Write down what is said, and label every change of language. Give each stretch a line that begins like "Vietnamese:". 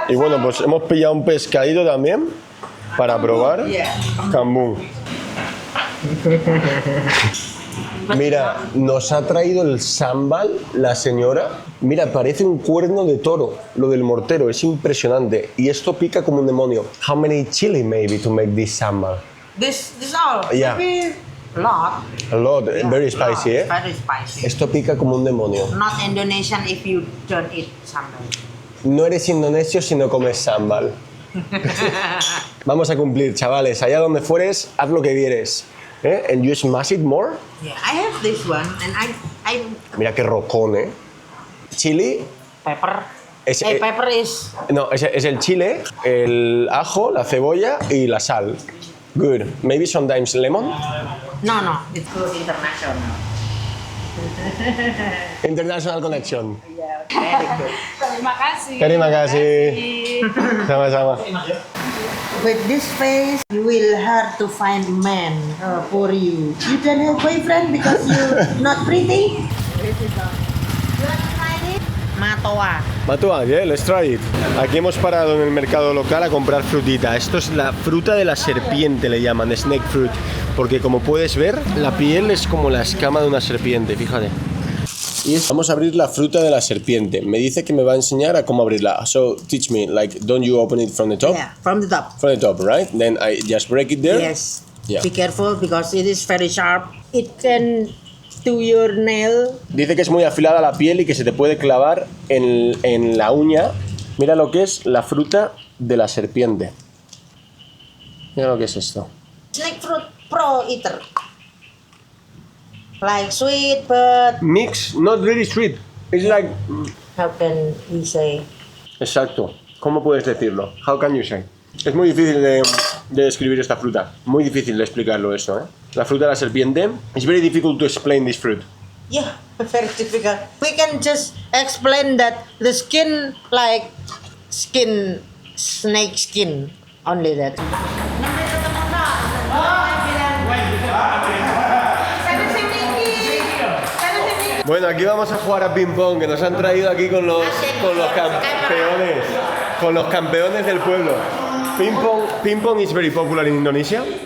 Spanish: Y bueno, pues hemos pillado un pescadito también para probar. Kambung. Mira, nos ha traído el sambal la señora. Mira, parece un cuerno de toro, lo del mortero, es impresionante. Y esto pica como un demonio.
English: How many chili maybe to make this sambal? This all. Yeah. Maybe lot. A lot, very spicy, Lot. ¿eh? Very spicy.
Spanish: Esto pica como un demonio.
English: Not Indonesian if you don't eat sambal.
Spanish: No eres indonesio si no comes sambal. Vamos a cumplir, chavales. Allá donde fueres, haz lo que vieres.
English: And you smash it more. Yeah, I have this one, and I
Spanish: Mira qué rocón, ¿eh? Chili.
English: pepper.
Spanish: Es,
English: Pepper is
Spanish: No, es el chile, el ajo, la cebolla y la sal.
English: Good. Maybe sometimes lemon. no, it's good international. International connection.
Indonesian: Terima kasih. Terima kasih. Sama-sama.
English: With this face, you will hard to find man for you. You don't have boyfriend because you not pretty. Matoa. Matua, yeah, let's try it.
Spanish: Aquí hemos parado en el mercado local a comprar frutita. Esto es la fruta de la serpiente, le llaman, snake fruit. Porque como puedes ver, la piel es como la escama de una serpiente, fíjate. Y vamos a abrir la fruta de la serpiente. Me dice que me va a enseñar a cómo abrirla.
English: So, teach me, like, don't you open it from the top? Yeah, from the top. From the top, right? Then I just break it there? Yes. Yeah. Be careful because it is very sharp. It can to your nail.
Spanish: Dice que es muy afilada la piel y que se te puede clavar en la uña. Mira lo que es la fruta de la serpiente. Mira lo que es esto. Snake fruit pro eater.
English: Like sweet, but Mix, not really sweet. It's like... how can we say?
Spanish: Exacto. ¿Cómo puedes decirlo?
English: How can you say?
Spanish: Es muy difícil de describir esta fruta. Muy difícil de explicarlo eso, ¿eh? La fruta de la serpiente.
English: It's very difficult to explain this fruit. Yeah, very difficult. We can just explain that the skin like skin, snake skin, only that.
Spanish: Bueno, aquí vamos a jugar a ping pong, que nos han traído aquí con los campeones. Con los campeones del pueblo.
English: Ping pong is very popular in Indonesia?